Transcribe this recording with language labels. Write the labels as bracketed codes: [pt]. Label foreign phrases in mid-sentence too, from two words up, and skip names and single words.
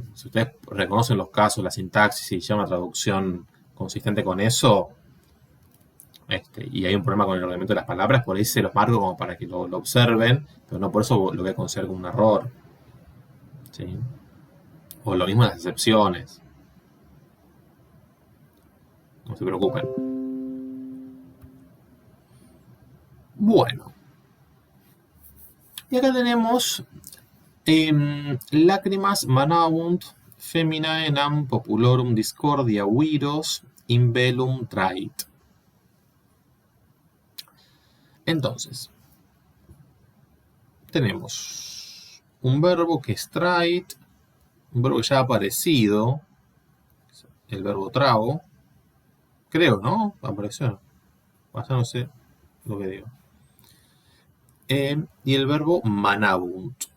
[es] Si ustedes reconocen los casos, la sintaxis y llevan una traducción consistente con eso, y hay un problema con el ordenamiento de las palabras, por ahí se los marco como para que lo observen, pero no por eso lo voy a considerar como un error. ¿Sí? O lo mismo en las excepciones. No se preocupen. Bueno. Y acá tenemos [la] lacrimas manabunt feminae nam populorum discordia viros in velum trait. [es] Entonces, tenemos un verbo que es trait, un verbo que ya ha aparecido, el verbo trago, creo, ¿no? Apareció. Pasa, no sé lo que digo. Y el verbo manabunt.